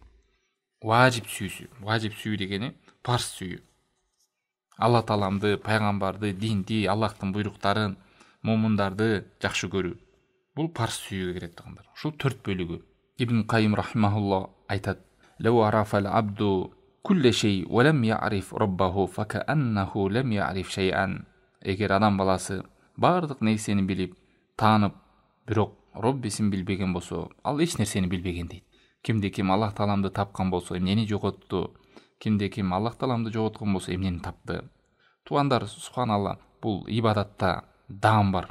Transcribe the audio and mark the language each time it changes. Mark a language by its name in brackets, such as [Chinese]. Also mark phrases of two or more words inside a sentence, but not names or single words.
[Kyrgyz] Важип сүйүү дегени парз сүйүү. Алла Тааламды, пайгамбарды, динди, Аллахтын буйруктарын, момундарды жакшы көрүү. Бул парз сүйүүгө кирет туугандар. Ушул 4 бөлүгү. Ибн Кайым рахимахуллах айтат: [Arabic] "لو عرف العبد كل شيء ولم يعرف ربه فكأنه لم يعرف شيئا." [Kyrgyz] Эгер адам баласы бардык нерсени билип, таанып, бирок Роббисин билбеген болсо, ал эч нерсени билбеген дейт. Кимде ким Аллах Тааламды тапкан болсо, эмнени жоготту? Кимде ким Аллах Тааламды жоготкон болсо, эмнени тапты? Туугандар, субханалла, бул ибадатта даам бар.